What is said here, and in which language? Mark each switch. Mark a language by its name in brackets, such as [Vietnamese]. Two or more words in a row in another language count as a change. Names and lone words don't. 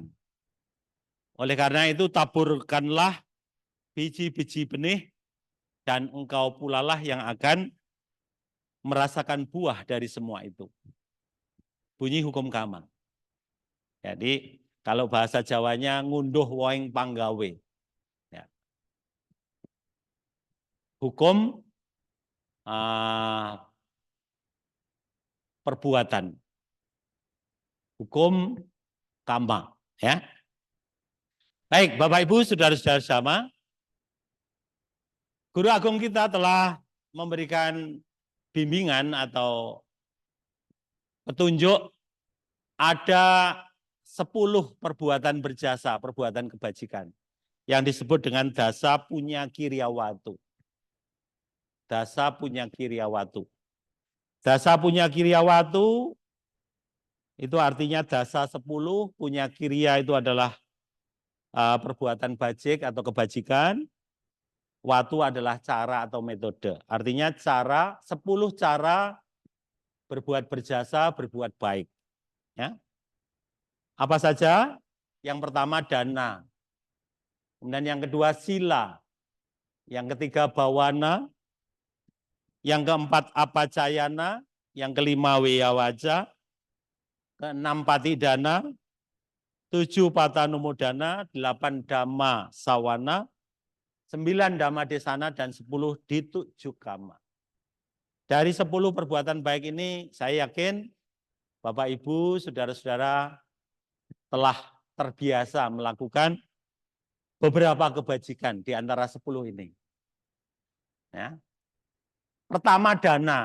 [Indonesian] Oleh karena itu taburkanlah biji-biji benih dan engkau pulalah yang akan merasakan buah dari semua itu. Bunyi hukum kama. Jadi kalau bahasa Jawanya [Javanese] ngunduh woing panggawe. [Indonesian] Ya. hukum perbuatan, hukum kamma, ya. Baik, Bapak Ibu, saudara-saudara sama, Guru Agung kita telah memberikan bimbingan atau petunjuk ada 10 perbuatan berjasa, perbuatan kebajikan yang disebut dengan [Pali] dasa punya kiryawatu. Dasa punya kiryawatu. Dasa punya kiryawatu [Indonesian] itu artinya dasa 10, [Pali] punya kirya [Indonesian] itu adalah perbuatan bajik atau kebajikan. Watu adalah cara atau metode. Artinya 10 cara berbuat berjasa, berbuat baik. Ya. Apa saja? Yang pertama dana. Kemudian yang kedua sila. Yang ketiga bawana. Yang keempat apacayana. Yang kelima wiyawaja. Keenam patidana. 7 patanumudana. 8 [Pali] dhamma sawana. [Indonesian] 9 [Pali] dhamma desana [Indonesian] dan 10 ditujukama. Dari 10 perbuatan baik ini saya yakin Bapak Ibu, saudara-saudara telah terbiasa melakukan beberapa kebajikan di antara 10 ini. Ya. Pertama dana.